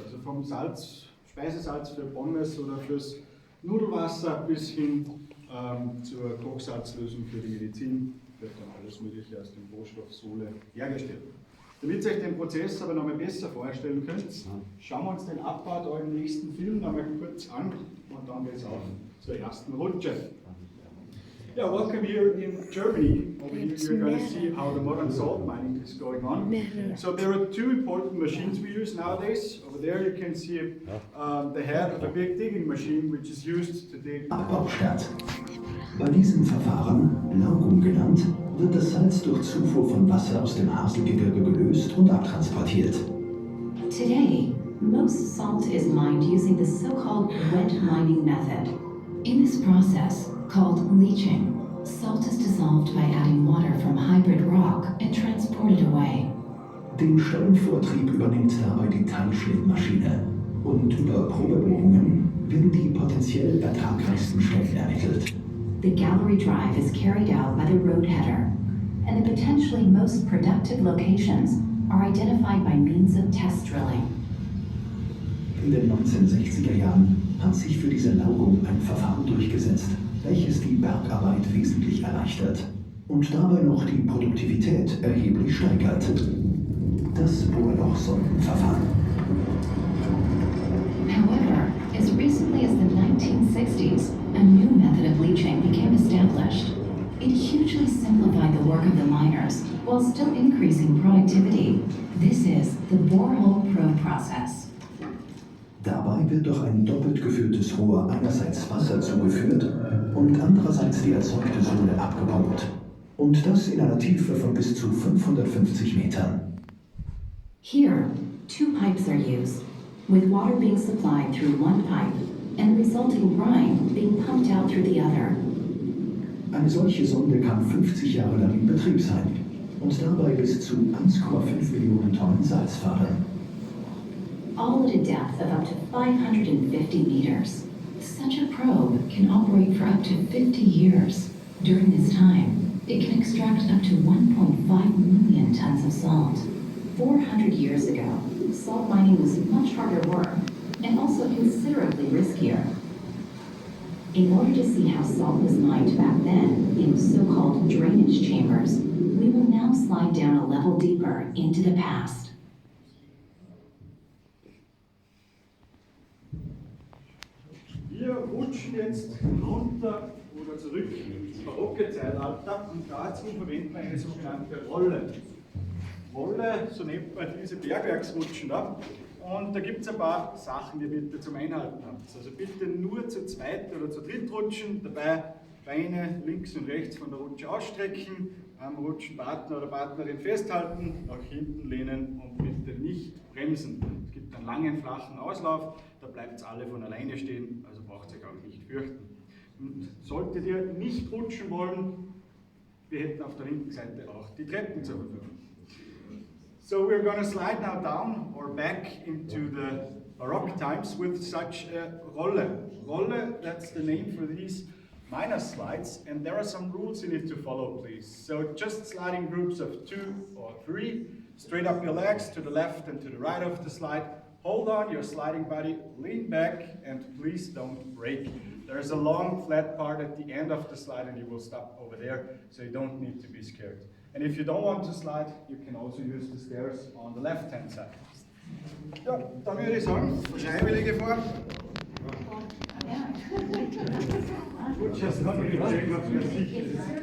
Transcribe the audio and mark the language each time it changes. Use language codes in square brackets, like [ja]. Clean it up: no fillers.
[de] Also vom Speisesalz für Pommes oder fürs Nudelwasser bis hin zur Kochsalzlösung für die Medizin wird dann alles Mögliche aus dem Rohstoff Sohle hergestellt. Damit ihr euch den Prozess aber noch mal besser vorstellen könnt, schauen wir uns den Abbau da im nächsten Film noch mal kurz an und dann geht es auf zur ersten Rutsche. [en] Yeah, welcome here in Germany. Over here you're going to see how the modern salt mining is going on. So there are two important machines we use nowadays. Over there you can see the head of a big digging machine which is used to dig. [de] Abbau statt. Bei diesem Verfahren, Laugung genannt, wird das Salz durch Zufuhr von Wasser aus dem Haselgebirge gelöst und abtransportiert. [en] Today, most salt is mined using the so-called wet mining method. In this process, called leaching, salt is dissolved by adding water from hybrid rock and transported away. [de] Den Stellenvortrieb übernimmt dabei die Teilschnittmaschine und über Probebohrungen werden die potenziell ertragreichsten Stellen ermittelt. [en] The gallery drive is carried out by the road header, and the potentially most productive locations are identified by means of test drilling. [de] In den 1960er Jahren hat sich für diese Laugung ein Verfahren durchgesetzt, welches die Bergarbeit wesentlich erleichtert. und dabei noch die Produktivität erheblich steigert. Das Bohrlochsondenverfahren. [en] However, as recently as the 1960s, a new method of leaching became established. It hugely simplified the work of the miners while still increasing productivity. This is the borehole probe process. [de] Dabei wird durch ein doppelt geführtes Rohr einerseits Wasser zugeführt und andererseits die erzeugte Sohle abgepumpt. Und das in einer Tiefe von bis zu 550 Metern. [en] Here, two pipes are used, with water being supplied through one pipe and the resulting brine being pumped out through the other. [de] Eine solche Sonde kann 50 Jahre lang in Betrieb sein und dabei bis zu 1,5 Millionen Tonnen Salz fördern. [en] All at a depth of up to 550 meters. Such a probe can operate for up to 50 years. During this time, it can extract up to 1.5 million tons of salt. 400 years ago, salt mining was much harder work and also considerably riskier. In order to see how salt was mined back then in so-called drainage chambers, we will now slide down a level deeper into the past. [de] Wir rutschen jetzt runter oder zurück ins barocke Zeitalter und dazu verwenden wir eine sogenannte Rolle. Rolle, so nennt man diese Bergwerksrutschen da. Und da gibt es ein paar Sachen, die ihr bitte zum Einhalten habt. Also bitte nur zu zweit oder zu dritt rutschen, dabei Beine links und rechts von der Rutsche ausstrecken, am Rutschenpartner oder Partnerin festhalten, nach hinten lehnen und bitte nicht bremsen. Es gibt einen langen, flachen Auslauf, da bleibt es alle von alleine stehen, also braucht ihr euch auch nicht fürchten. Und solltet ihr nicht rutschen wollen, wir hätten auf der linken Seite auch die Treppen zur Verfügung. [en] So we're going to slide now down or back into the Baroque times with such a Rolle. Rolle, that's the name for these minor slides, and there are some rules you need to follow, please. So just slide in groups of 2 or 3, straight up your legs to the left and to the right of the slide. Hold on your sliding body, lean back, and please don't break. There's a long flat part at the end of the slide and you will stop over there, so you don't need to be scared. And if you don't want to slide, you can also use the stairs on the left-hand side. [de] Ja, dann würde ich sagen, Freiwillige vor. [en] Gut, just not really check up your seat.